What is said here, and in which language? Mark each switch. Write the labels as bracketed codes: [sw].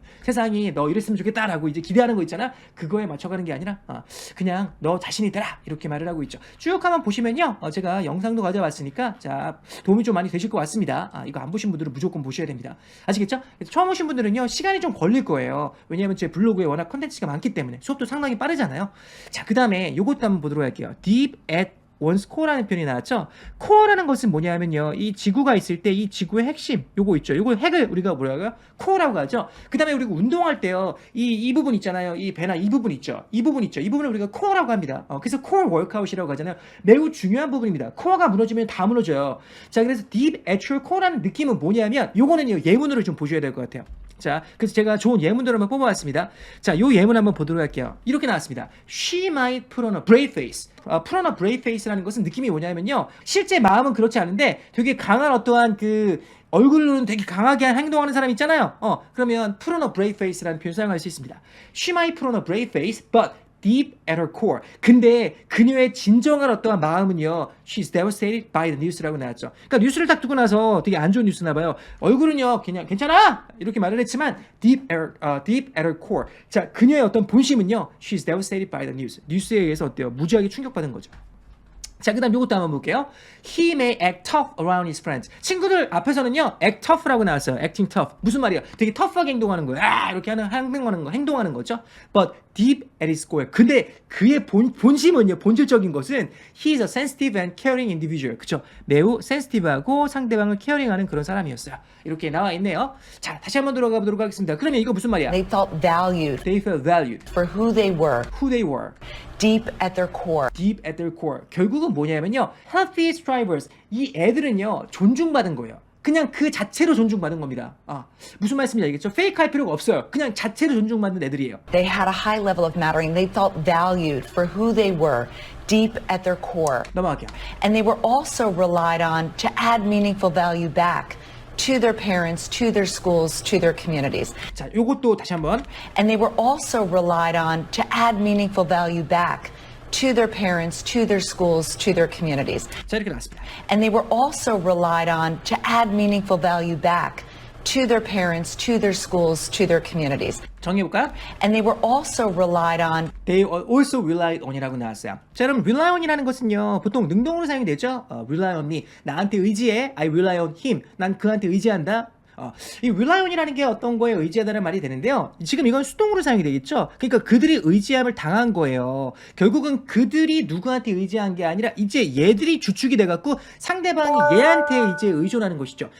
[ko] 세상이 너 이랬으면 좋겠다라고 이제 기대하는 거 있잖아. 그거에 맞춰가는 게 아니라 그냥 너 자신이 되라. 이렇게 말을 하고 있죠. 쭉 한번 보시면요. 제가 영상도 가져왔으니까 자, 도움이 좀 많이 되실 것 같습니다. 이거 안 보신 분들은 무조건 보셔야 됩니다. 아시겠죠? 처음 오신 분들은요, 시간이 좀 걸릴 거예요. 왜냐하면 제 블로그에 워낙 컨텐츠가 많기 때문에 수업도 상당히 빠르잖아요. 자, 그 다음에 요것도 한번 보도록 할게요. [en] Deep at one's core라는 표현이 나왔죠. [ko] core라는 것은 뭐냐면요, 이 지구가 있을 때 이 지구의 핵심 요거 있죠. 요거 핵을 우리가 뭐라고요? core라고 하죠. 그 다음에 우리가 운동할 때요, 이 부분 있잖아요. 이 배나 이 부분 있죠. 이 부분을 우리가 core라고 합니다. 그래서 core workout이라고 하잖아요. 매우 중요한 부분입니다. core가 무너지면 다 무너져요. 자, 그래서 deep at your core라는 느낌은 뭐냐면 요거는요, 예문으로 좀 보셔야 될 것 같아요. 자, 그래서 제가 좋은 예문들을 한번 뽑아왔습니다. 자, 요 예문 한번 보도록 할게요. 이렇게 나왔습니다. [en] She might put on a brave face. [ko] put on a brave face라는 것은 느낌이 뭐냐면요, 실제 마음은 그렇지 않은데 되게 강한 어떠한 그 얼굴로는 되게 강하게 행동하는 사람 있잖아요. 그러면 put on a brave face라는 표현 사용할 수 있습니다. [en] She might put on a brave face, but deep at her core. [ko] 근데 그녀의 진정한 어떠한 마음은요, [en] she's devastated by the news [ko] 라고 나왔죠. 그러니까 뉴스를 딱 두고 나서 되게 안 좋은 뉴스나 봐요. 얼굴은요, 그냥 괜찮아! 이렇게 말을 했지만 [en] deep at her core. [ko] 자, 그녀의 어떤 본심은요, [en] she's devastated by the news. [ko] 뉴스에 의해서 어때요? 무지하게 충격받은 거죠. 자, 그 다음 요것도 한번 볼게요. [en] He may act tough around his friends. [ko] 친구들 앞에서는요, act tough라고 나왔어요. acting tough. 무슨 말이에요? 되게 tough하게 행동하는 거예요. 이렇게 행동하는 거죠. [en] But deep at his core. [ko] 근데 그의 본심은요, 본질적인 것은 [en] he is a sensitive and caring individual. [ko] 그쵸? 매우 sensitive하고 상대방을 caring하는 그런 사람이었어요. 이렇게 나와 있네요. 자, 다시 한번 들어가 보도록 하겠습니다. 그러면 이거 무슨 말이야? [en] They felt valued They felt valued. for who they were, Who they were. deep at their core. Deep at their core. [ko] 결국은 뭐냐면요. Healthy strivers. 이 애들은요. 존중받은 거예요. 그냥 그 자체로 존중받은 겁니다. 무슨 말씀인지 알겠죠? 페이크 할 필요가 없어요. 그냥 자체로 존중받는 애들이에요. [en] They had a high level of mattering. They felt valued for who they were, deep at their core. [ko] 넘어갈게요. [en] And they were also relied on to add meaningful value back to their parents, to their schools, to their communities. [ko] 자, 요것도 다시 한번. [en] And they were also relied on to add meaningful value back to their parents, to their schools, to their communities. [ko] 자, 이렇게 나왔습니다. [en] And they were also relied on to add meaningful value back to their parents, to their schools, to their communities. [ko] 정리해볼까요? [en] And they were also relied on They also relied on이라고 나왔어요. [ko] 자, 여러분, rely on이라는 것은요, 보통 능동으로 사용이 되죠? [en] rely on me. [ko] 나한테 의지해. [en] I rely on him. [ko] 난 그한테 의지한다. 이 rely on이라는 게 어떤 거에 의지하다는 말이 되는데요. 지금 이건 수동으로 사용이 되겠죠. 그러니까 그들이 의지함을 당한 거예요. 결국은 그들이 누구한테 의지한 게 아니라 이제 얘들이 주축이 돼갖고 상대방이 얘한테 이제 의존하는 것이죠.